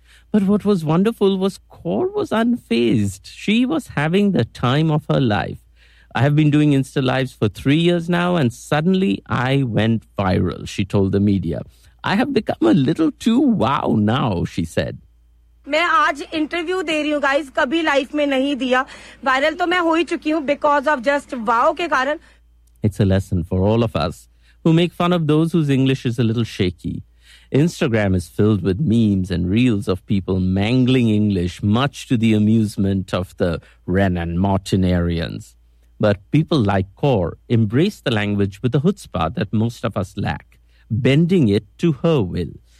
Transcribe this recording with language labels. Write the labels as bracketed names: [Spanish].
[English] But what was wonderful was Kaur was unfazed. She was having the time of her life. I have been doing Insta Lives for 3 years now, and suddenly I went viral, she told the media. I have become a little too wow now, she said. [Hindi] मैं आज interview दे रही हूँ guys, कभी life में नहीं दिया. Viral तो मैं हो ही चुकी हूँ [English] because of just wow [Hindi] के कारण. [English] It's a lesson for all of us who make fun of those whose English is a little shaky. Instagram is filled with memes and reels of people mangling English, much to the amusement of the Wren and Martinarians. But people like Kaur embrace the language with a chutzpah that most of us lack, bending it to her will.